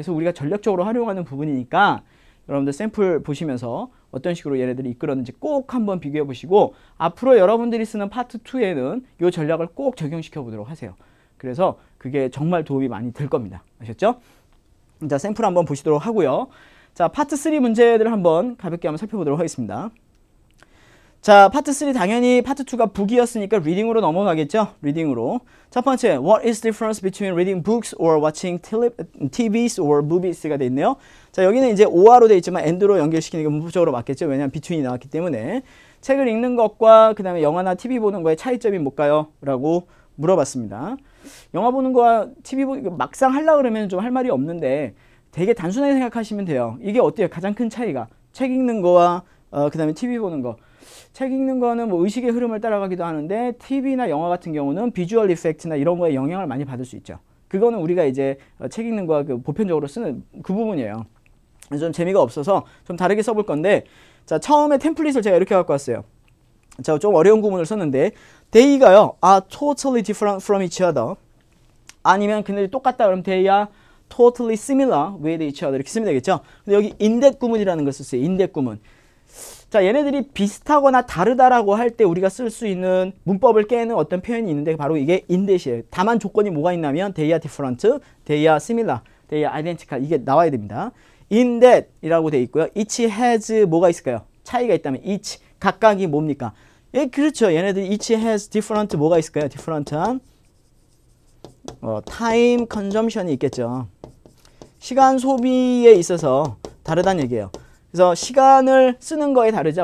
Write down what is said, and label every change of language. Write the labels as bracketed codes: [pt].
[ko] 그래서 우리가 전략적으로 활용하는 부분이니까 여러분들 샘플 보시면서 어떤 식으로 얘네들이 이끌었는지 꼭 한번 비교해 보시고, 앞으로 여러분들이 쓰는 파트 2에는 이 전략을 꼭 적용시켜 보도록 하세요. 그래서 그게 정말 도움이 많이 될 겁니다. 아셨죠? 자, 샘플 한번 보시도록 하고요. 자, 파트 3 문제들을 한번 가볍게 한번 살펴보도록 하겠습니다. 자, 파트 3 당연히 파트 2가 북이었으니까 리딩으로 넘어가겠죠? 리딩으로. [en] 첫 번째, What is the difference between reading books or watching TVs or movies가 돼 있네요. [ko] 자, 여기는 이제 or로 돼 있지만 and로 연결시키는 게 문법적으로 맞겠죠? 왜냐하면 between이 나왔기 때문에. 책을 읽는 것과 그 다음에 영화나 TV 보는 거의 차이점이 뭘까요? 라고 물어봤습니다. 영화 보는 거와 TV 보는 거 막상 하려고 그러면 좀 할 말이 없는데 되게 단순하게 생각하시면 돼요. 이게 어때요? 가장 큰 차이가. 책 읽는 거와 그 다음에 TV 보는 거. 책 읽는 거는 뭐 의식의 흐름을 따라가기도 하는데 TV나 영화 같은 경우는 비주얼 이펙트나 이런 거에 영향을 많이 받을 수 있죠. 그거는 우리가 이제 책 읽는 거와 그 보편적으로 쓰는 그 부분이에요. 좀 재미가 없어서 좀 다르게 써볼 건데, 자, 처음에 템플릿을 제가 이렇게 갖고 왔어요. 자, 좀 어려운 구문을 썼는데 they가요 [en] are totally different from each other, [ko] 아니면 그들이 똑같다 그러면 [en] they are totally similar with each other [ko] 이렇게 쓰면 되겠죠. 근데 여기 in that 구문이라는 걸 썼어요. in that 구문. 자, 얘네들이 비슷하거나 다르다라고 할 때 우리가 쓸 수 있는 문법을 깨는 어떤 표현이 있는데 바로 이게 in that이에요. 다만 조건이 뭐가 있냐면 [en] they are different, they are similar, they are identical [ko] 이게 나와야 됩니다. in that 이라고 돼 있고요. each has 뭐가 있을까요? 차이가 있다면 each 각각이 뭡니까? 예, 그렇죠. 얘네들이 [en] each has different [ko] 뭐가 있을까요? different한 [en] time consumption [ko] 이 있겠죠. 시간 소비에 있어서 다르다는 얘기예요. 그래서 시간을 쓰는 거에 다르죠.